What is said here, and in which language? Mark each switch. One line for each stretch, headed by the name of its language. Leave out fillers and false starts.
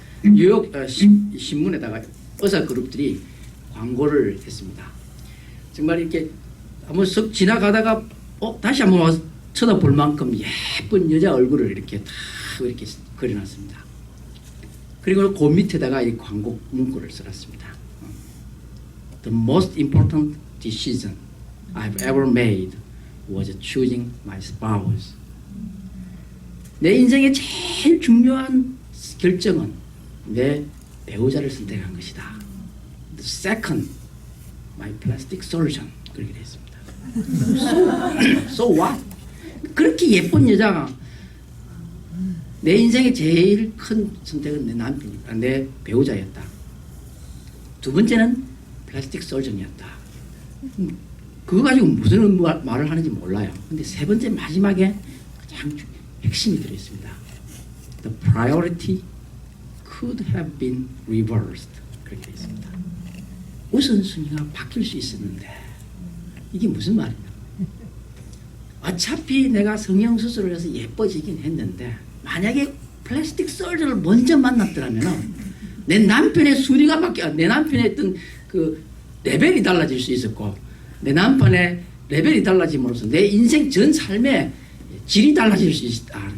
Korean: 뉴욕 신문에다가 의사 그룹들이 광고를 했습니다. 정말 이렇게 한번 쓱 지나가다가 다시 한번 와서 쳐다볼 만큼 예쁜 여자 얼굴을 이렇게 다 이렇게 그려놨습니다. 그리고 그 밑에다가 이 광고 문구를 써놨습니다.
English: The most important decision I've ever made was choosing my spouse.
Korean: 내 인생의 제일 중요한 결정은 내 배우자를 선택한 것이다.
English: The second, my plastic surgeon.
Korean: 그렇게 되어 있습니다.
English: So what?
Korean: 그렇게 예쁜 여자가 내 인생의 제일 큰 선택은 내 남편이다. 내 배우자였다. 두 번째는 플라스틱 서전이었다. 그거 가지고 무슨 말을 하는지 몰라요. 근데 세 번째 마지막에 가장 핵심이 들어있습니다.
English: The priority could have been reversed.
Korean: 그렇게 되어 있습니다. 우선순위가 바뀔 수 있었는데 이게 무슨 말이냐? 어차피 내가 성형수술을 해서 예뻐지긴 했는데 만약에 플라스틱 서전을 먼저 만났더라면 내 남편의 순위가 바뀌어, 내 남편의 어떤 그 레벨이 달라질 수 있었고, 내 남편의 레벨이 달라짐으로써 내 인생 전 삶의 질이 달라질 수 있다.